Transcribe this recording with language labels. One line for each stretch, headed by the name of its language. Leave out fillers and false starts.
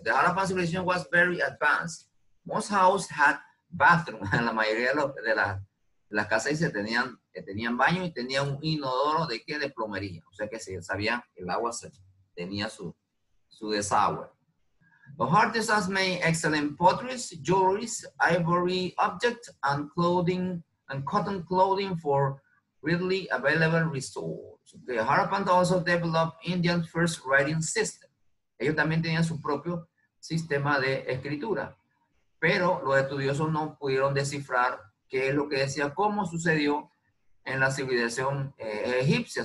English: The Harappan civilization was very advanced. Most houses had bathrooms.
Spanish: En la mayoría de las casas tenían baño y tenían un inodoro de plomería. O sea que se sabían que el agua tenía su desagüe.
English: Los artisans made excellent pottery, jewelry, ivory objects, and clothing and cotton clothing for readily available resources. The Harappan also developed India's first writing system.
Spanish: Ellos también tenían su propio sistema de escritura, pero los estudiosos no pudieron descifrar qué es lo que decía, cómo sucedió en la civilización egipcia.